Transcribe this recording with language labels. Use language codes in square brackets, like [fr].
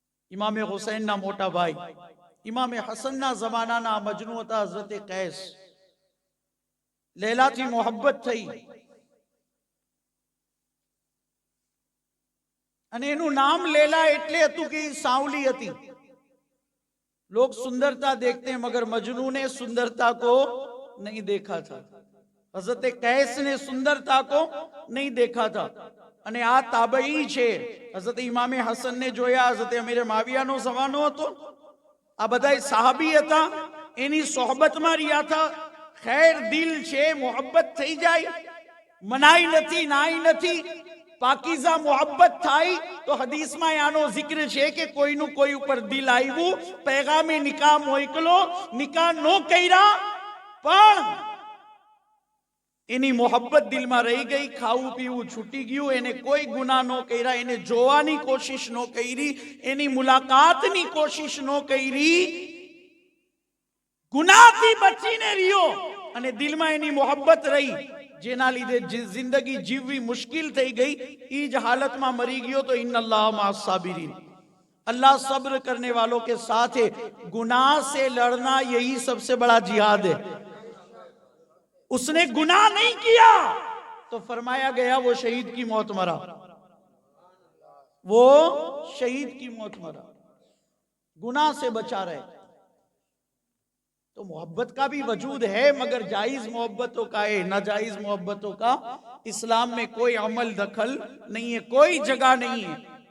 [gu] ઇમામે હુસૈનના મોટા ભાઈ ઇમામે હસનના જમાનાના મજનુ હતા હઝરત કૈસ. લૈલાથી મોહબ્બત થઈ અને એનું નામ લૈલા એટલે હતું કે સાવલી હતી. [hi] लोग सुंदरता देखते हैं मगर मजनू ने सुंदरता को नहीं देखा था. हजरत कैस ने सुंदरता को नहीं देखा था. [gu] અને આ તાબઈ છે. હઝરત ઇમામે હસન ને જોયા, હઝરત અમીર માવિયાનો જમાનો હતો, આ બધાય સાહાબી હતા, એની સોહબતમાં રહ્યા હતા. ખૈર દિલ છે, મોહબ્બત થઈ જાય, મનાઈ નથી, નાઈ નથી. પાકીઝા મોહબ્બત થાય તો હદીસમાં આનો જિક્ર છે કે કોઈનું કોઈ ઉપર દિલ આવ્યું, પૈગામે નિકાહ મોકલો, નિકાહ નો કર્યા પણ એની મોહબ્બત દિલમાં રહી ગઈ, ખાવું પીવું છૂટી ગયું, એને કોઈ ગુનાહ નો કર્યા, એને જોવાની કોશિશ નો કરી, એની મુલાકાતની કોશિશ નો કરી, ગુનાહથી બચીને રહ્યો અને દિલમાં એની મોહબ્બત રહી, જેના લીધે જિંદગી જીવવી મુશ્किल થઈ ગઈ. ઈ જ હાલતમાં મરી ગયો તો [ar] ઇન્નલ્લાહ મઅસ સાબિરીન, [hi] अल्लाह सब्र करने वालों के साथ है. गुनाह से लड़ना यही सबसे बड़ा जिहाद है. उसने गुनाह नहीं किया तो फरमाया गया वो शहीद की मौत मरा, वो शहीद की मौत मरा. गुनाह से बचा रहे तो मोहब्बत का भी वजूद है मगर जायज मोहब्बतों का है, नाजायज मोहब्बतों का इस्लाम में कोई अमल दखल नहीं है, कोई जगह नहीं है.